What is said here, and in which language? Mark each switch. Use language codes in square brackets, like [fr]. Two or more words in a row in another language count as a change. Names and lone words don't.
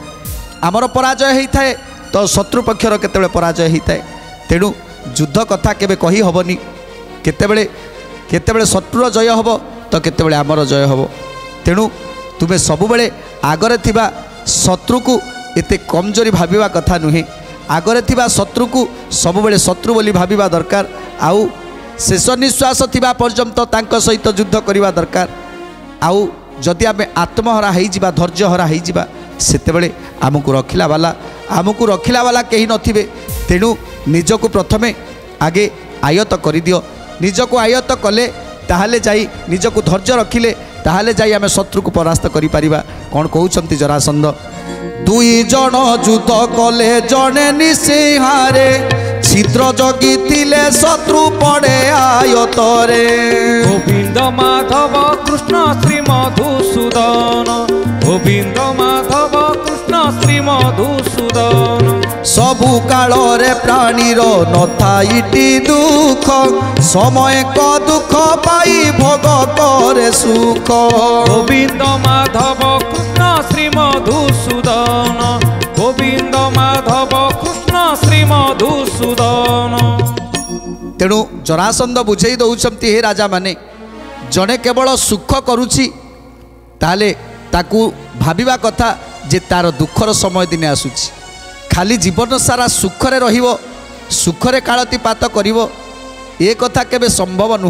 [or] ଆମର ପରାଜୟ ହେଇ ଥାଏ ତ ଶତ୍ରୁ ପକ୍ଷର କେତେବେଳେ ପରାଜୟ ହେଇ ଥାଏ। ତେଣୁ ଯୁଦ୍ଧ କଥା କେବେ କହି ହବନି। କେତେବେଳେ ଶତ୍ରୁର ଜୟ ହବ ତ କେତେବେଳେ ଆମର ଜୟ ହବ। ତେଣୁ ତୁମେ ସବୁବେଳେ ଆଗରେ ଥିବା ଶତ୍ରୁ କୋ ଏତେ କମଜୋରି ଭାବିବା କଥା ନୁହେ। ଆଗରେ ଥିବା ଶତ୍ରୁ କୋ ସବୁବେଳେ ଶତ୍ରୁ ବୋଲି ଭାବିବା ଦରକାର। ଆଉ ଶେଷ ନିଶ୍ୱାସ ଥିବା ପର୍ଯ୍ୟନ୍ତ ତାଙ୍କ ସହିତ ଯୁଦ୍ଧ କରିବା ଦରକାର। ଆଉ ଯଦି ଆମେ ଆତ୍ମହରା ହେଇ ଯିବା ଧୈର୍ଯ୍ୟହରା ହେଇ ଯିବା ସେତେବେଳେ ଆମକୋ ରଖିଲା ୱାଲା କେହି ନଥିବେ। ତେଣୁ ନିଜକୋ ପ୍ରଥମେ ଆଗେ ଆୟତ କରି ଦିଅ। ନିଜକୋ ଆୟତ କଲେ ତାହାଲେ ଯାଇ ନିଜକୋ ଧୈର୍ଯ୍ୟ ରଖିଲେ ତାହାଲେ ଯାଇ ଆମେ ଶତ୍ରୁ କୋ ପରାସ୍ତ କରି ପାରିବା। କଣ କହୁଛନ୍ତି ଜରାସନ୍ଧ? ଦୁଇ ଜଣ ଯୁଦ୍ଧ କଲେ ଜଣେ ନିସିହାରେ ଛିଦ୍ର ଜଗି ଥିଲେ ଶତ୍ରୁ ପଡ଼େ ଆୟତରେ। ଗୋବିନ୍ଦ ମାଧବ କୃଷ୍ଣ ଶ୍ରୀ ମଧୁସୂଦନ। ଗୋବିନ୍ଦ ମାଧବ କୃଷ୍ଣ ଶ୍ରୀ ମଧୁସୂଦନ। ସବୁ କାଳ ରେ ପ୍ରାଣୀର ନଥାଇଟି ଦୁଃଖ ସମୟ କ ଦୁଃଖ ପାଇ ଭୋଗ କରେ ସୁଖ। ଗୋବିନ୍ଦ ମାଧବ କୃଷ୍ଣ ଶ୍ରୀ ମଧୁସୂଦନ। ଗୋବିନ୍ଦ ମାଧବ କୃଷ୍ଣ ଶ୍ରୀ ମଧୁସୂଦନ। ତେଣୁ ଜରାସନ୍ଧ ବୁଝେଇ ଦଉଛନ୍ତି ହେ ରାଜା ମାନେ ଜଣେ କେବଳ ସୁଖ କରୁଛି ତାଲେ ତାକୁ ଭାବିବା କଥା ଯେ ତାର ଦୁଃଖର ସମୟ ଦିନେ ଆସୁଛି। ଖାଲି ଜୀବନ ସାରା ସୁଖରେ ରହିବ ସୁଖରେ କାଳାତିପାତ କରିବ ଏ କଥା କେବେ ସମ୍ଭବ ନୁହ।